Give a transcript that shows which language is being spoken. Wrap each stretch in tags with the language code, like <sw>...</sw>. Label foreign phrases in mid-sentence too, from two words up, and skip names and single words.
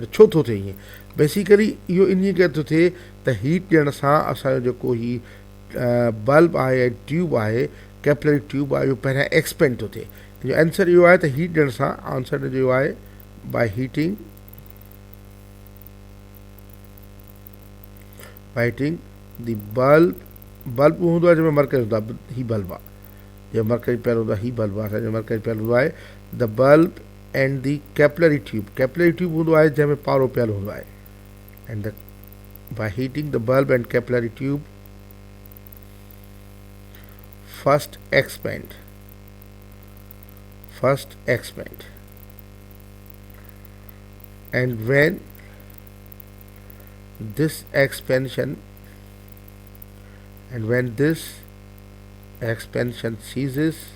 <sd>छो थो थिए ईअं? बेसिकली इहो इन करे थो थिए त हीट ॾियण सां असांजो जेको ही बल्ब आहे ऐं ट्यूब आहे,</sd> <en>capillary tube</en> <sd>आहे, इहो पहिरियां एक्सपेंड थो थिए। जो आंसर इहो आहे त हीट ॾियण सां आंसर इहो आहे</sd> <en>by heating the bulb</en> <sd>हूंदो आहे जंहिंमें मरकरी हूंदो आहे, ही बल्ब आहे, जो मरकरी पियल हूंदो आहे, ही बल्ब आहे असांजो मरकरी पियल हूंदो आहे।</sd> <en>the bulb and the capillary tube</en> <sd>हूंदो आहे जंहिंमें पारो पियल हूंदो आहे।</sd> <en>and the by heating the bulb and capillary tube first expand and when this expansion ceases,</en>